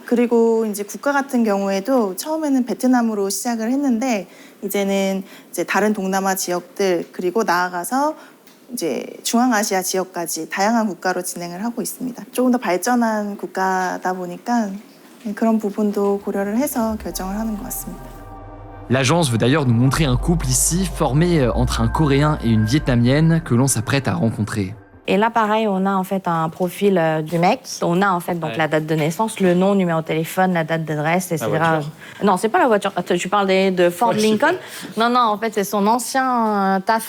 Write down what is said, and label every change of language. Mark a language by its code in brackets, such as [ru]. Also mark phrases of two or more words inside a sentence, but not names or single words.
[ko] 그리고 이제 국가 같은 경우에도 처음에는 베트남으로 시작을 했는데 이제는 이제 다른 동남아 지역들 그리고 나아가서 이제 중앙아시아 지역까지 다양한 국가로 진행을 하고 있습니다. 조금 더 발전한 국가다 보니까 그런 부분도 고려를 해서 결정을 하는 것 같습니다. [fr] L'agence veut d'ailleurs nous montrer un couple ici formé entre un Coréen et une Vietnamienne que l'on s'apprête à rencontrer. Et là, pareil, on a en fait un profil du mec. On a en fait donc la date de naissance, le nom, numéro de téléphone, la date d'adresse, etc. Non, c'est pas la voiture. Tu parles de Ford Lincoln. Non, en fait, c'est son ancien taf.